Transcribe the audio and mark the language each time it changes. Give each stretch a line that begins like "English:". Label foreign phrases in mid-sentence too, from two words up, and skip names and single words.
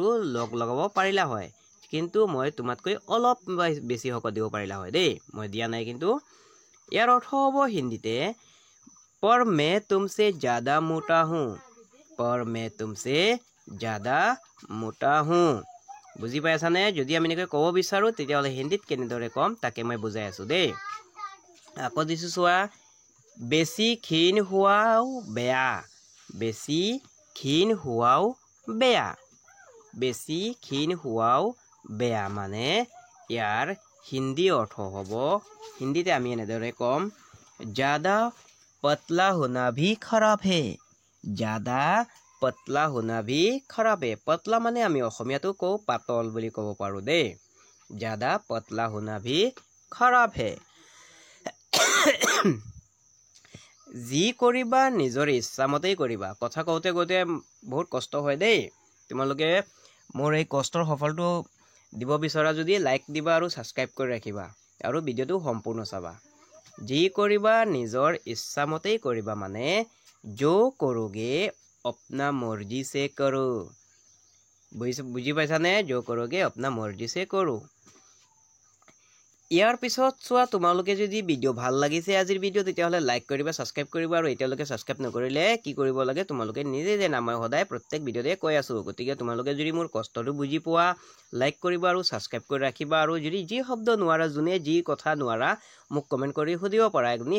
Assamese: লগাব পাৰিলা হয় কিন্তু মই তোমাতকৈ অলপ বেছি শকত দিব পাৰিলা হয় দেই মই দিয়া নাই কিন্তু ইয়াৰ অৰ্থ হ'ব হিন্দীতে
Hindi: पर मैं तुमसे ज्यादा मोटा हूं पर मैं तुमसे ज्यादा मोटा हूं
Assamese: বুজি পাইছানে যদি আমি এনেকৈ ক'ব বিচাৰো তেতিয়া হলে হিন্দীত কেনেদৰে কম তাকে মই বুজাই আছো দেই আকৌ দিছো চোৱা বেছি ক্ষীণ হোৱাও বেয়া বেছি ক্ষীণ হোৱাও বেয়া বেছি ক্ষীণ হোৱাও বেয়া মানে ইয়াৰ হিন্দী অৰ্থ হ'ব হিন্দীতে আমি এনেদৰে কম
Hindi: ज्यादा पतला होना भी खराब है ज्यादा पतला होना भी खराब है पतला माने
Assamese: आमी অসমীয়াটো কও পাতল বুলি ক'ব পাৰো দে
Hindi: ज्यादा पतला होना भी खराब है
Assamese: जी কৰিবা নিজৰ ইচ্ছামতেই কৰিবা কথা কওঁতে গতে বহুত কষ্ট হয় দেই তোমালোকে মোৰ এই কষ্টৰ সফলটো দিব বিচৰা যদি লাইক দিবা আৰু সাবস্ক্ৰাইব কৰি ৰাখিবা আৰু ভিডিওটো সম্পূৰ্ণ চাবা जी কৰিবা নিজৰ ইচ্ছামতেই কৰিবা মানে
Hindi: जो करोगे अपना मर्जी से करो
Assamese: বুজি পাইছানে
Hindi: जो करोगे अपना मर्जी से करो
Assamese: ইয়াৰ পিছত চোৱা তোমালোকে যদি ভিডিও ভাল লাগিছে আজিৰ ভিডিও তেতিয়া হলে লাইক কৰিবা সাবস্ক্ৰাইব কৰিবা আৰু এতিয়ালৈকে সাবস্ক্ৰাইব নকৰিলে কি কৰিব লাগে তোমালোকে নিজে যে মই সদায় প্ৰত্যেক ভিডিওতে কৈ আছো গতিকে তোমালোকে যদি মোৰ কষ্টটো বুজি পোৱা লাইক কৰিবা আৰু সাবস্ক্ৰাইব কৰি ৰাখিবা আৰু যদি যি শব্দ নোৱাৰা জুনে যি কথা নোৱাৰা মোক কমেন্ট কৰি সুধিব পাৰা একনি